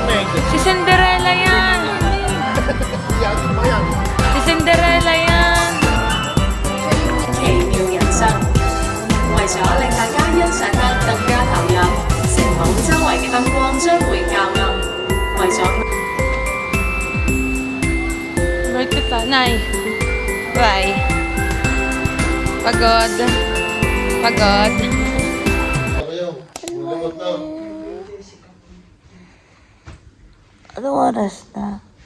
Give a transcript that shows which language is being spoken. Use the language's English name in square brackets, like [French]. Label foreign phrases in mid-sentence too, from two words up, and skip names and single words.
[Filipino] Si Cinderella yan. Si Cinderella yan. [Cantonese] 奇妙人生，為咗令大家欣賞得更加投入，城堡周圍嘅燈光將會較暗，為咗 [Filipino] Bert kita, Nay. Bye. Pagod. Pagod. Anong oras na?